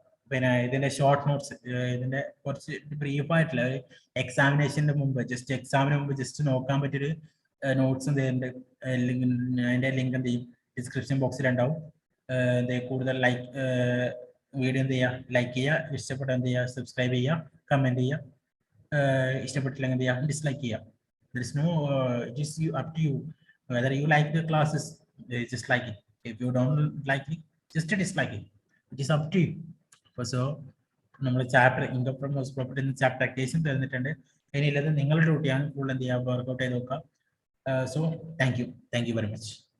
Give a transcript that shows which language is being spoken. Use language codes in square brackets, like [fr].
[ml] പിന്നെ ഇതിന്റെ short notes, ഇതിന്റെ കുറച്ച് ബ്രീഫ് ആയിട്ടുള്ള എക്സാമിനേഷന്റെ മുമ്പ്, എക്സാമിന് മുമ്പ് ജസ്റ്റ് നോക്കാൻ പറ്റിയൊരു നോട്ട്സ് എന്ത് ചെയ്യുന്നുണ്ട്, അതിന്റെ ലിങ്ക് എന്ത് ചെയ്യും, ഡിസ്ക്രിപ്ഷൻ ബോക്സിൽ ഉണ്ടാവും. കൂടുതൽ വീഡിയോ എന്ത് ചെയ്യുക, ലൈക്ക് ചെയ്യുക, ഇഷ്ടപ്പെട്ട എന്ത് ചെയ്യുക, സബ്സ്ക്രൈബ് ചെയ്യുക, കമന്റ് ചെയ്യുക, ഇഷ്ടപ്പെട്ടില്ലെങ്കിൽ എന്ത് ചെയ്യുക, ഡിസ്ലൈക്ക് ചെയ്യുക. [en] There is no, it is up to you whether you like the classes, just like it. If you don't like it, just dislike it. It is up to you. [ml] So നമ്മൾ chapter income from house property എന്ന chapter അത്യാവശ്യം തന്നിട്ടുണ്ട്. ഇനിയുള്ളത് നിങ്ങളുടെ ഡ്യൂട്ടിയാണ്, full എന്ത് ചെയ്യുക, workout ചെയ്ത് നോക്കുക. [en] So thank you very much.